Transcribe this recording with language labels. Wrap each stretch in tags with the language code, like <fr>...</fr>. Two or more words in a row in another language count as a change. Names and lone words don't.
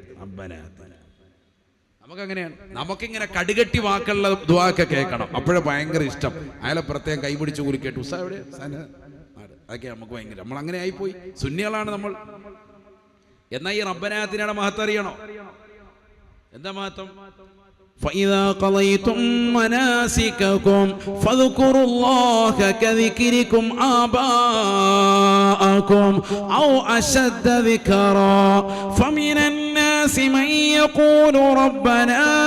<ar>ربنا آتنا</ar> <ml>നമുക്കങ്ങനെയാണ്. നമുക്കിങ്ങനെ കടുകട്ടി വാക്കുള്ള ദുആക്കെ കേൾക്കണം, അപ്പോഴേ ഭയങ്കര ഇഷ്ടം. അയാളെ പ്രത്യേകം കൈപിടിച്ച് കുലുക്കേട്ട് ഉസ്താ എവിടെ അതൊക്കെ നമുക്ക് ഭയങ്കര, നമ്മൾ അങ്ങനെ ആയിപ്പോയി. സുന്നികളാണ് നമ്മൾ. എന്നാൽ ഈ റബ്ബനാത്തിനയുടെ മഹത്വം അറിയണോ? എന്താ മഹത്വം?</ml> <ar>فإذا قضيتم مناسككم فاذكروا الله كذكركم آباءكم أو أشد ذكرا فمن الناس من يقول ربنا</ar>